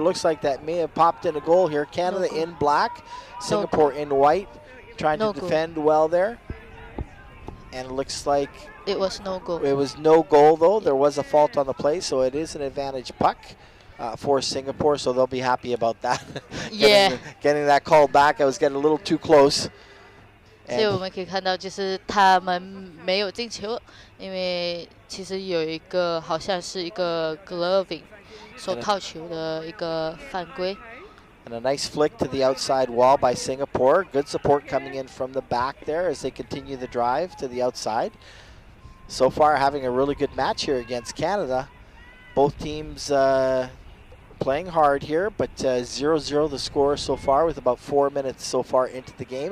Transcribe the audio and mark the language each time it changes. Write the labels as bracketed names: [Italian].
[English] Looks like that may have popped in a goal here. Canada in black, Singapore in white, trying to defend well there. And it looks like it was no goal. It was no goal, though. There was a fault on the play, so it is an advantage puck for Singapore, so they'll be happy about that. Yeah. Getting that call back. I was getting a little too close. [Chinese] 所以我们可以看到，就是他们没有进球，因为其实有一个好像是一个 gloving 手套球的一个犯规。 [English] And a nice flick to the outside wall by Singapore. Good support coming in from the back there as they continue the drive to the outside. So far having a really good match here against Canada. Both teams playing hard here, but 0-0 the score so far with about 4 minutes so far into the game.